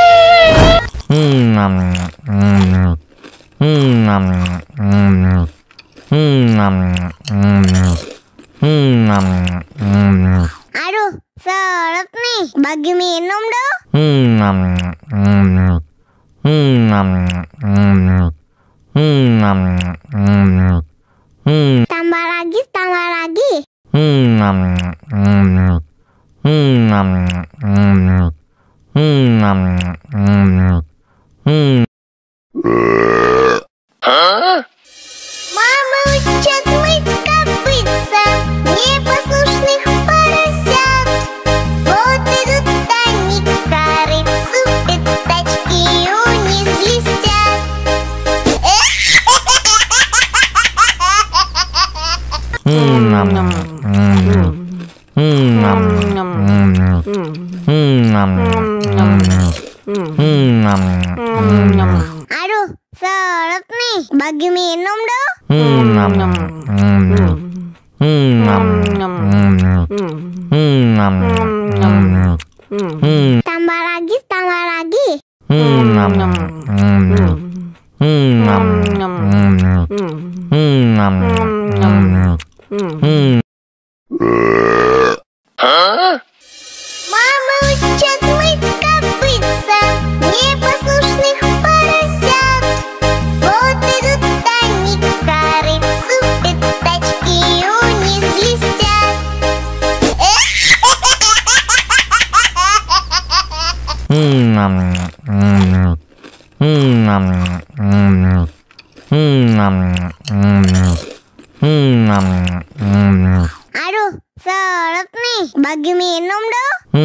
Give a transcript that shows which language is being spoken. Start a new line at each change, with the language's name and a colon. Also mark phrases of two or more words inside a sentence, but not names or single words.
Indonesian: Aduh, seret nih, bagi minum dong. Tambah lagi, tambah lagi.
Russian: Мама учат мыть копытца непослушных поросят. Вот идут они к корыцу, пятачки у них блестят.
Indonesian: Aduh, seret nih, bagi minum dong. Tambah lagi, tambah lagi.
Russian: Мама учат мыть копытца непослушных поросят. Вот идут они к корыцу, пятачки у них блестят.
Indonesian: Aduh, seret nih, bagi minum dong.